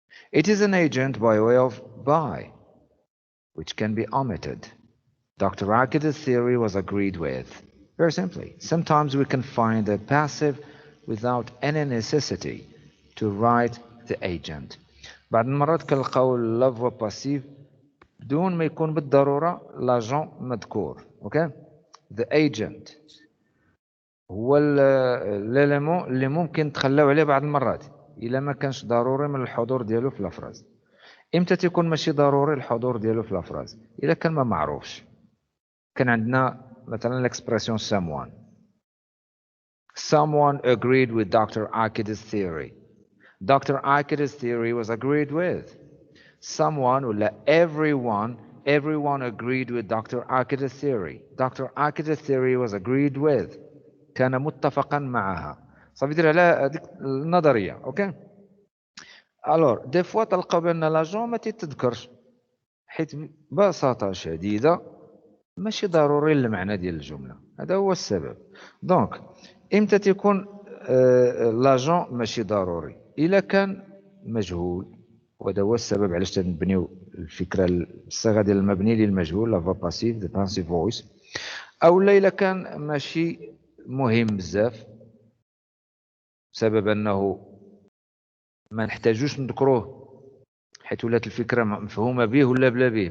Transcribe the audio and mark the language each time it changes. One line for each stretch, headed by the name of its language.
English: It is an agent by way of by, which can be omitted. Dr. Akida's theory was agreed with. Very simply, sometimes we can find a passive without any necessity to write the agent.
Arabic: بعض المرات كنلقاو لافوا باسيف بدون ما يكون بالضرورة لاجون مذكور. اوكي؟ The agent هو الاليمون اللي ممكن تخلاو عليه بعض المرات الا ما كانش ضروري من الحضور ديالو في لافراز. امتى تيكون ماشي ضروري الحضور ديالو في لافراز؟ الا كان ما معروفش. كان عندنا مثلا الاكسبرسيون
English: someone agreed with Dr. Akida's theory. Dr. Akida's theory was agreed with. Someone
Arabic: ولا
English: everyone agreed with Dr. Akida's theory. Dr. Akida's theory was agreed with.
Arabic: كان متفقا معها. صافي يدير على هذيك النظريه. اوكي؟ الور دي فوا تلقاو بان لاجون ما تتذكرش حيت ببساطه شديده ماشي ضروري المعنى ديال الجمله. هذا هو السبب. دونك امتى تيكون لاجون ماشي ضروري؟ الا كان مجهول، وهذا هو السبب علاش تنبنيو الفكره الصيغه ديال المبني للمجهول لا فا باسيف دي باسيف فويس، او الا كان ماشي مهم بزاف بسبب انه ما نحتاجوش نذكروه حيت ولات الفكره مفهومه به ولا بلا به.